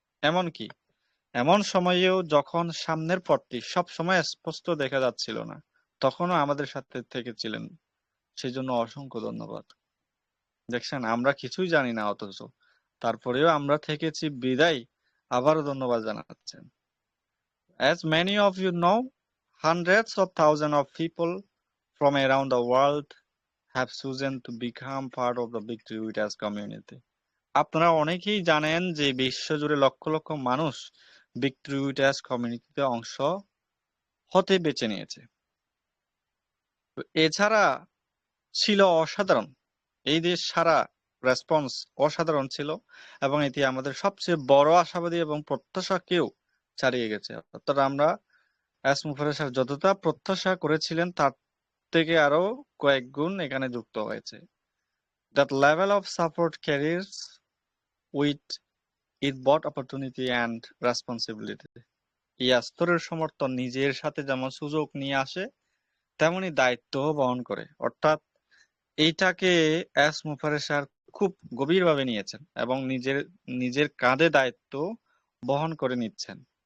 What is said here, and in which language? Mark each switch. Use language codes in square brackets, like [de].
[bn] এমনকি এমন সময়েও যখন সামনের পথটি সব সময় স্পষ্ট দেখা যাচ্ছিল না, তখনও আমাদের সাথে থেকেছিলেন, সেই জন্য অসংখ্য ধন্যবাদ। দেখছেন, আমরা কিছুই জানি না, অথচ তারপরেও আমরা থেকেছি, বিদায় আবারও ধন্যবাদ জানাচ্ছেন। [en] As many of you know, hundreds of thousands of people from around the world have chosen to become part of the Victory with Us community. [bn] আপনারা অনেকেই জানেন যে বিশ্বজুড়ে লক্ষ লক্ষ মানুষ ভিক্টরি উইথ আস কমিউনিটিতে অংশ হতে বেছে নিয়েছে। এছাড়া ছিল অসাধারণ, এই দেশ সারা রেসপন্স অসাধারণ ছিল, এবং এটি আমাদের সবচেয়ে বড় আশাবাদী এবং প্রত্যাশাকেও ছাড়িয়ে গেছে। অর্থাৎ আমরা এস মুফাররর স্যার যতটা প্রত্যাশা করেছিলেন তার থেকে আরো কয়েক গুণ এখানে যুক্ত হয়েছে। [en] That level of support carries with it both opportunity and responsibility. [bn] এই স্তরের সমর্থন নিজের সাথে যেমন সুযোগ নিয়ে আসে, তেমনি দায়িত্ব বহন করে। অর্থাৎ এইটাকে এস মুফাররর স্যার খুব গভীরভাবে নিয়েছেন এবং নিজের কাঁধে দায়িত্ব বহন করে নিচ্ছেন।